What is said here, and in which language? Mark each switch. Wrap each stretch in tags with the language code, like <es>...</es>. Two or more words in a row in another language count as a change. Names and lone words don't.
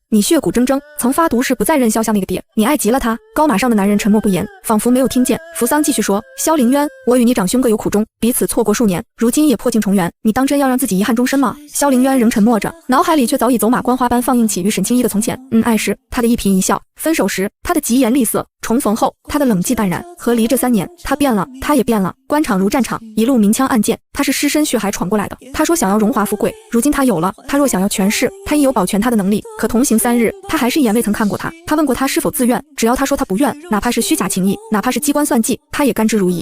<zh>你血骨錚錚，曾发毒誓不再認瀟湘那個爹，你愛極了他。高馬上的男人沉默不言，仿佛沒有聽見。扶桑繼續說：蕭凌淵，我與你長兄各有苦衷，彼此錯過數年，如今也破鏡重圓，你當真要讓自己遺憾終身嗎？蕭凌淵仍沉默着，腦海裡卻早已走馬觀花般放映起與沈清一的從前。愛時他的一顰一笑，分手時他的疾言厲色，重逢後他的冷寂淡然。和離這3年，他變了，他也變了。官場如戰場，一路明槍暗箭，他是屍身血海闖過來的。他說想要榮華富貴，如今他有了。他若想要權勢，他亦有保全他的能力。可同行3日，他還是一眼未曾看過他。他問過他是否自願，只要他說他不願，哪怕是虛假情誼，哪怕是機關算計，他也甘之如飴。</zh>